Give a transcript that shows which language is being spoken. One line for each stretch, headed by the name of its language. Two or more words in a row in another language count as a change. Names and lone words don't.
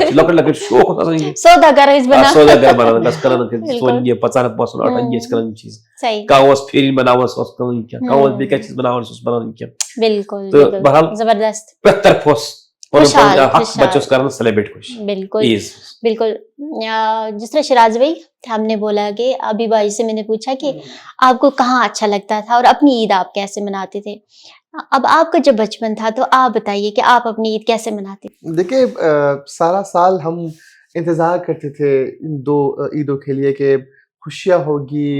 Kashmiri: کانٛہہ لۄکٕٹۍ لۄکٕٹۍ شوق اوس آسان یہِ سودا گر ٲسۍ بناوان سودا گر بناوان گژھ کٕنان بالکل. سون یہِ 500 8 ٲسۍ کٕنان یِم چیٖز صحیح کانٛہہ اوس پھیٖرِنۍ بناوان سُہ اوس کٕنان کینٛہہ کانٛہہ اوس بیٚیہِ کانٛہہ چیٖز بناوان سُہ اوس بناوان کینٛہہ بالکل تہٕ بالکل بہرحال زبردست پرٛٮ۪تھ طرفہٕ اوس پنُن خوشحال، پنُن حق خوشحال. بچہٕ اوس کران سیلبریٹ خوش بالکل عیٖز بالکل.
Urdu: جس طرح شراز بھائی ہم نے بولا کہ ابھی بھائی سے میں نے پوچھا کہ آپ کو کہاں اچھا لگتا تھا اور اپنی عید آپ کیسے مناتے تھے. اب آپ کا جب بچپن تھا تو آپ بتائیے کہ آپ اپنی عید کیسے مناتے تھے. دیکھیے سارا سال ہم انتظار کرتے تھے ان 2 عیدوں کے لیے کہ خوشیاں ہوگی.